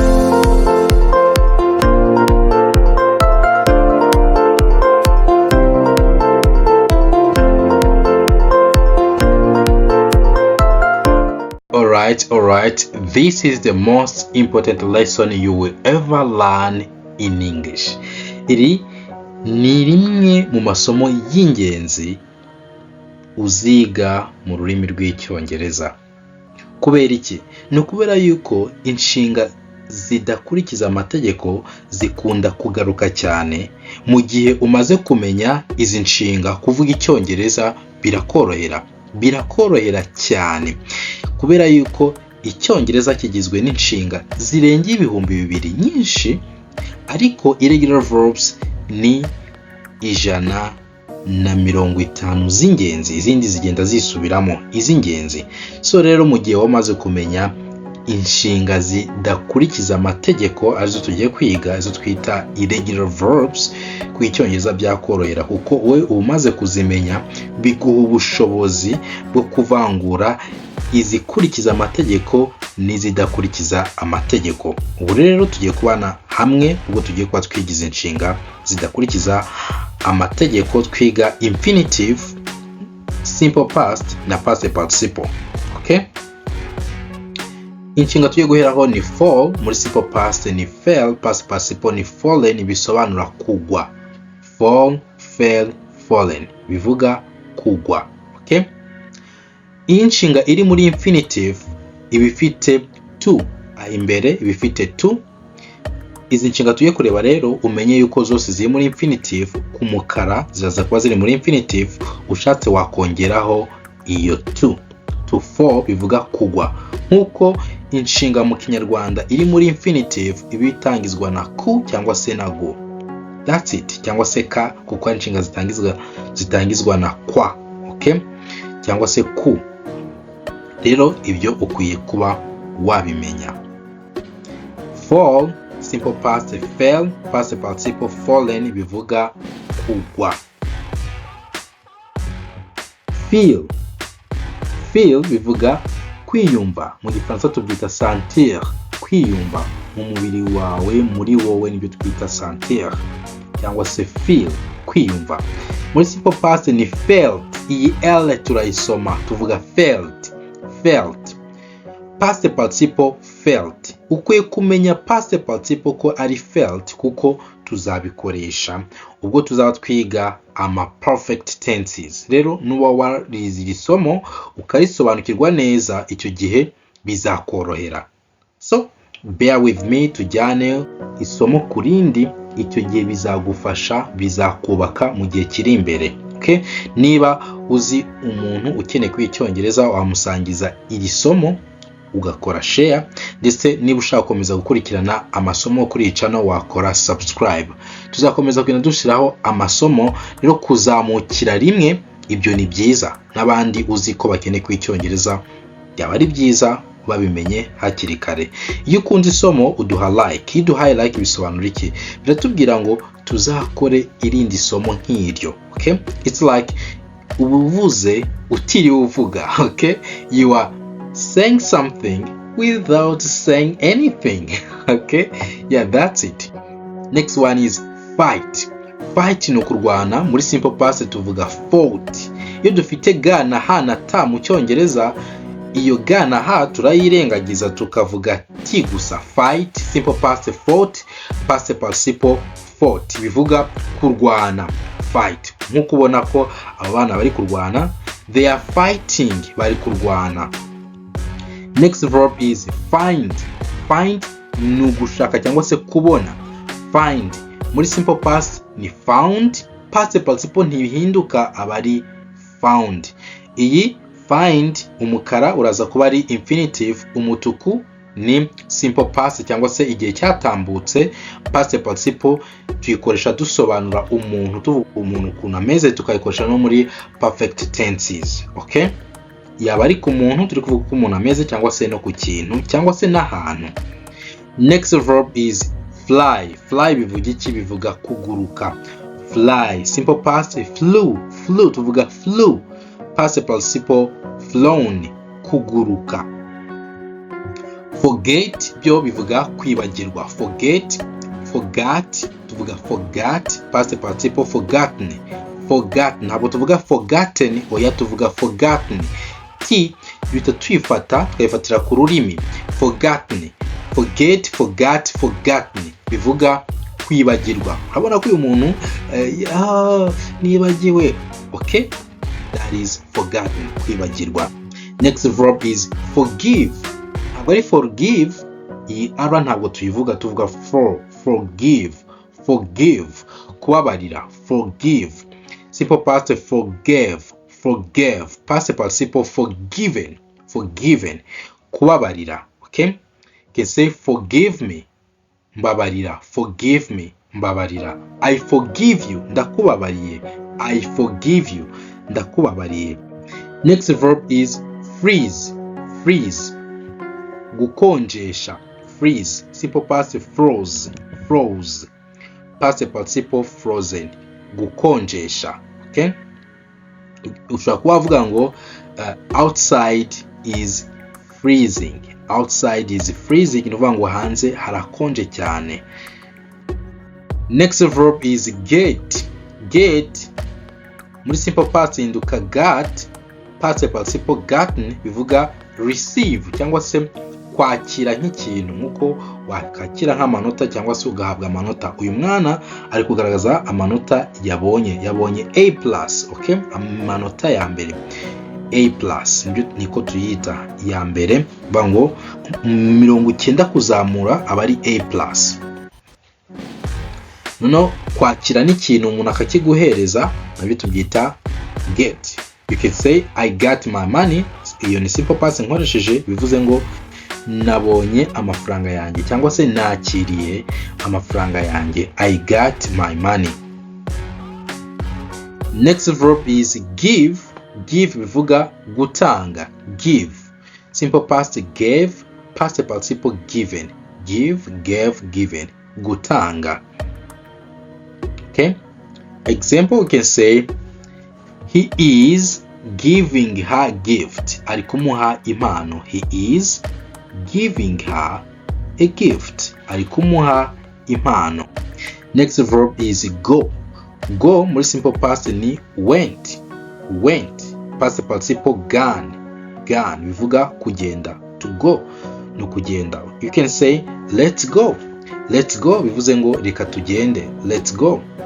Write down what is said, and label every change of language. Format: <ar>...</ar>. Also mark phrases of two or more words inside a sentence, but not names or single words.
<en>Alright, this is the most important lesson you will ever learn in English.</en> <rw>Iri ni rimwe mu masomo y'ingenzi uziga mu rurimi rw'icyongereza. Kubera iki? Ni ukubera yuko inshinga zidakurikiza amategeko zikunda kugaruka cyane mu gihe umaze kumenya izi nshinga. Kuvuga icyongereza birakorohera cyane kubera yuko icyongereza kigizwe n'inshinga zirenga 2,000 nyinshi, ariko</rw> <en>irregular verbs</en> <rw>ni 150 z'ingenzi, izindi zigenda zisubiramo iz'ingenzi. So rero mu gihe wamaze kumenya inshinga zidakurikiza amategeko arizo tugiye kwiga, izo twita</rw> <en>irregular verbs,</en> <rw>ku icyongereza byakorohera kuko we umaze kuzimenya biguha ubushobozi bwo kuvangura izikurikiza amategeko n'izidakurikiza amategeko. Ubu rero tugiye kubana hamwe ubwo tugiye kuba twigize inshinga zidakurikiza amategeko, twiga infinitive,</rw> <en>simple past</en> <rw>na</rw> <en>past participle.</en> <rw>Okay? Inshinga tugiye guheraho ni fall, muri</rw> <en>simple past</en> <rw>ni fell,</rw> <en>past participle</en> <rw>ni fallen, bisobanura kugwa.</rw> <en>Fall, fell, fallen</en> <rw>bivuga kugwa.</rw> <en>Okay?</en> <rw>Iyi nshinga iri muri infinitive ibifite to, imbere ibifite to. Izi nshinga tugiye kureba rero umenye yuko zose ziri muri infinitive, ku mukara ziraza kuba ziri muri infinitive, ushatse wakongeraho iyo to.</rw> <en>To fall</en> <rw>bivuga kugwa. Nkuko inshinga mu Kinyarwanda iri muri infinitive ibitangizwa na ku cyangwa se na go.</rw> <en>That's it.</en> <rw>Cyangwa se ka, kuko inshinga zitangizwa na kwa. Okay? Cyangwa se ku. Rero ibyo ukwiye kuba wabimenya.</rw> <en>Fall, simple past fell, past participle fallen</en> <rw>bivuga kugwa. Feel bivuga kwiyumva, mu Gifaransa tubyita sentir, kwiyumva mu mubiri wawe, muri wowe, nibyo twita sentir cyangwa se feel, kwiyumva. Muri</rw> <en>simple past</en> <rw>ni felt, iyi l turayisoma tuvuga felt.</rw> <en>Past participle felt.</en> <rw>Ukwiye kumenya</rw> <en>past participle</en> <rw>ko ari felt kuko tuzabikoresha ubwo tuzaba twiga ama</rw> <en>perfect tenses.</en> <rw>Rero nuba warize iri somo ukarisobanukirwa neza, icyo gihe bizakorohera.</rw> <en>So bear with me,</en> <rw>tujyane isomo kurindi, icyo gihe bizagufasha, bizakubaka mu gihe kiri imbere. Okay? Niba uzi umuntu ukeneye kwicyongereza, wamusangiza iri somo ugakora share, ndetse niba ushaka gukomeza gukurikirana amasomo kuri iyi channel wakora subscribe. Tuzakomeza kugenda dushyiraho amasomo, rero kuzamukira rimwe ibyo ni byiza. N'abandi uzi ko bakeneye kwicyongereza byaba ari byiza babimenye hakiri kare. Iyo ukunze isomo uduha like. Iyo uduhaye like bisobanura iki? Biratubwira ngo tuzakore irindi somo nk'iryo.</rw> <en>Okay? It's like</en> <rw>ubuvuze utiriwe uvuga. Okay?</rw> <en>You are saying something without saying anything. Okay? Yeah, that's it. Next one is fight.</en> <rw>Fight ni kurwana, muri</rw> <en>simple past</en> <rw>tuvuga fought. Iyo dufite ga na ha na ta mu Cyongereza, iyo ga na ha turayirengagiza tukavuga ti gusa.</rw> <en>Fight, simple past fought, past participle fought</en> <rw>bivuga kurwana.</rw> <en>Fight.</en> <rw>Nkuko ubona ko abana bari kurwana,</rw> <en>they are fighting,</en> <rw>bari kurwana.</rw> <en>Next verb is find.</en> <rw>Find ni ugushaka cyangwa se kubona. Find muri</rw> <en>simple past</en> <rw>ni found,</rw> <en>past participle</en> <rw>ntibihinduka, abari found. Iyi find umukara uraza kuba ari infinitive, umutuku ni</rw> <en>simple past</en> <rw>cyangwa se igihe cyatambutse.</rw> <en>Past participle</en> <rw>tuyikoresha dusobanura umuntu, tuvuga umuntu ukuntu ameze, tukayikoresha no muri</rw> <en>perfect tenses.</en> <rw>Okay? Yaba ari ku muntu turi kuvuga ko umuntu ameze, cyangwa se no ku kintu, cyangwa se n'ahantu.</rw> <en>Next verb is fly. Fly</en> <rw>bivuga iki? Bivuga kuguruka.</rw> <en>Fly, simple past flew. Tuvuga flew. Past participle flown,</en> <rw>kuguruka. Forget byo bivuga kwibagirwa.</rw> <en>Forget, forgot, tuvuga forgot, past participle forgotten. Forgotten,</en> <rw>ntabwo tuvuga forgotten, oya tuvuga forgotten. T bita twifata twayifatira ku rurimi.</rw> <en>Forgotten, forget, forgot, forgotten</en> <rw>bivuga kwibagirwa. Urabona ko uyu muntu nibagiwe.</rw> <en>Okay, that is forgotten, kwibagirwa. Next verb is forgive.</en> <rw>Ntabwo ari forgive, iyi ara ntabwo tuyivuga, tuvuga forgive. Forgive, kubabarira.</rw> <en>Forgive, simple past forgave. Forgave, past participle forgiven.</en> <rw>Forgiven, kubabarira.</rw> <en>Okay, you can say forgive me, mbabarira. Forgive me, mbabarira. I forgive you, ndakubabariye. I forgive you, ndakubabariye. Next verb is freeze. Freeze, gukonjesha. Freeze, simple past froze. Froze, past participle frozen,</en> <rw>gukonjesha. Okay, ushobora kuba wavuga ngo</rw> <en>outside is freezing. Outside is freezing,</en> <rw>ni ukuvuga ngo hanze harakonje cyane.</rw> <en>Next verb is get.</en> <rw>Get muri</rw> <en>simple past</en> <rw>hinduka</rw> <en>got, past participle gotten</en> <rw>bivuga receive cyangwa se kwakira nk'ikintu, nkuko wakakira nk'amanota cyangwa se ugahabwa amanota. Uyu mwana ari kugaragaza amanota yabonye A+. Okay, amanota ya mbere A+, niko tuyita ya mbere, bango 90 kuzamura aba ari A+. Noneho kwakira n'ikintu umuntu akakiguhereza nabyo tubyita get.</rw> <en>You can say I got my money.</en> <rw>Iyo ni</rw> <en>simple past</en> <rw>nkoresheje, bivuze ngo nabonye amafaranga yanjye cyangwa se nakiriye amafaranga yanjye.</rw> <en>I got my money. Next verb is give.</en> <rw>Give bivuga gutanga.</rw> <en>Give, simple past gave, past participle given. Give, gave, given, gutanga. Okay, example, we can say he is giving her gift.</en> <rw>Ari kumuha impano.</rw> <en>He is giving her a gift.</en> <rw>Ari kumuha impano.</rw> <en>Next verb is go. Go muri simple past ni went. Went, past participle gone.</en> <rw>Gone bivuga kugenda.</rw> <en>To go</en> <rw>no kugenda.</rw> <en>You can say let's go. Let's go</en> <rw>bivuze ngo reka tugende.</rw> <en>Let's go.</en>